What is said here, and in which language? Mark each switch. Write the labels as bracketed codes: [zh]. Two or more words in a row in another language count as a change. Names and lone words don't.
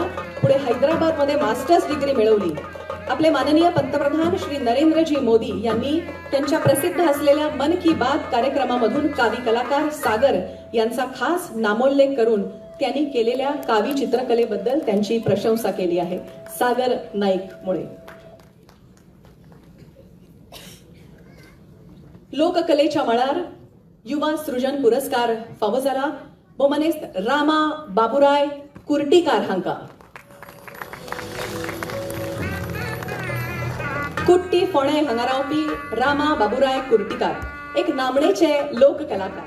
[mr] पुढे हैदराबादमध्ये मास्टर्स डिग्री मिळवली. आपले माननीय पंतप्रधान श्री नरेंद्रजी मोदी यांनी त्यांच्या प्रसिद्ध असलेल्या मन की बात कार्यक्रमामधून कावी कलाकार सागर यांचा खास नामोल्लेख करून त्यांनी केलेल्या कावी चित्रकलेबद्दल त्यांची प्रशंसा केली आहे. सागर नाईक मुळे. [kok] लोककलेच्या मळार युवा सृजन पुरस्कार फावो जाला बोमनेस्त रामा बाबुराय कुर्टीकार हांका. कुट्टी फोणे हांगा रावपी रामा बाबुराय कुर्टीकार एक नामनेचे लोक कलाकार.